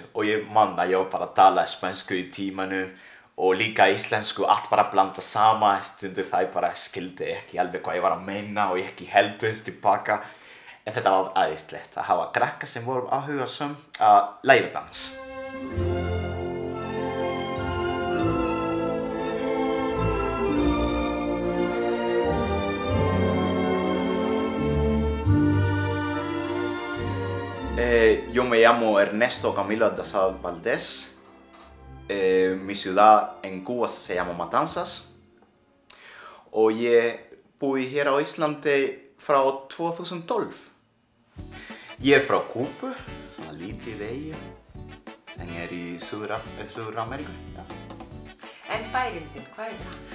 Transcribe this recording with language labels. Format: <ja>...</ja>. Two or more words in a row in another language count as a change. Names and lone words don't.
<is>Og ég man að ég var bara að tala spænsku í tímanum og líka íslensku, allt bara blanda saman, stundu það bara skildi ekki alveg hvað ég var að meina og ég ekki heldur tilbaka. En þetta var æðislegt að hafa krakka sem voru áhugasöm að læra dans.</is> <es>Yo me llamo Ernesto Camilo Daza Valdés. Mi ciudad en Cuba se llama Matanzas.</es> <is>Og ég búi hér á Íslandi frá 2012. Ég er frá Kúbu, svona lítið eyju, en ég er í Suður-Ameríku. Ja. En bærinn þinn, hvað er það?</is>